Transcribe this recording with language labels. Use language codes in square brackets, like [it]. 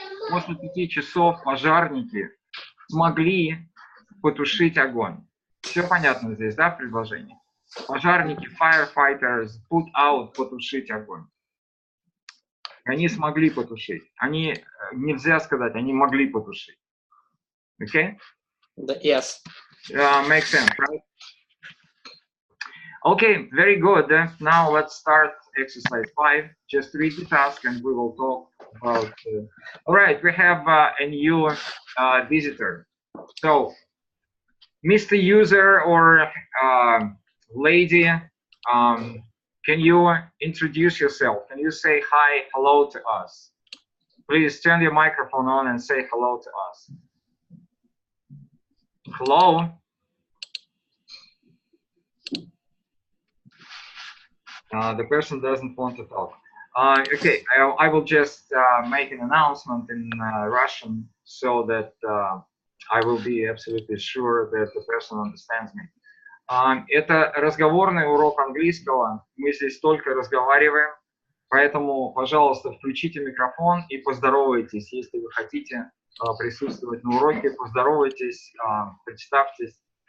[ru] После 5 часов пожарники смогли потушить огонь. Все понятно здесь, да, предложение? Пожарники, firefighters, put out, потушить огонь. Они смогли потушить. Они, нельзя сказать, они могли потушить. [en] Okay? Yes. Makes sense, right? Okay, very good. Now let's start exercise 5. Just read the task and we will talk about... All right, we have a new visitor. So, Mr. User or lady, can you introduce yourself? Can you say hi, hello to us? Please turn your microphone on and say hello to us. Hello? The person doesn't want to talk. Okay, I will just make an announcement in Russian so that I will be absolutely sure that the person understands me. [ru] Это разговорный урок английского. Мы здесь только разговариваем, поэтому, пожалуйста, включите микрофон и поздоровайтесь, если вы хотите присутствовать на уроке. Поздоровайтесь, представьтесь.